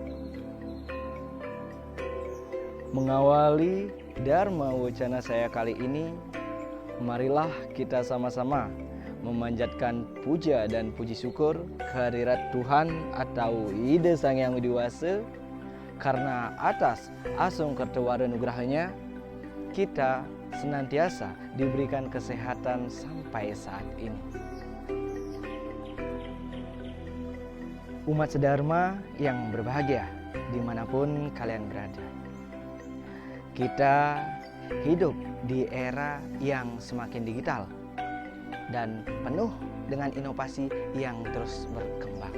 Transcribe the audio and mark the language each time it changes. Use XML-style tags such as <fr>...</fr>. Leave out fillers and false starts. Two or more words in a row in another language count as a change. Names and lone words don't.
<id>Mengawali Dharma Wacana saya kali ini, marilah kita sama-sama memanjatkan puja dan puji syukur kehadirat Tuhan atau Ida Sang Yang Widi Wasa, karena atas</id> <kaw>asung kertewara nugrahnya</kaw> <id>kita senantiasa diberikan kesehatan sampai saat ini. Umat sedharma yang berbahagia dimanapun kalian berada, kita hidup di era yang semakin digital dan penuh dengan inovasi yang terus berkembang.</id>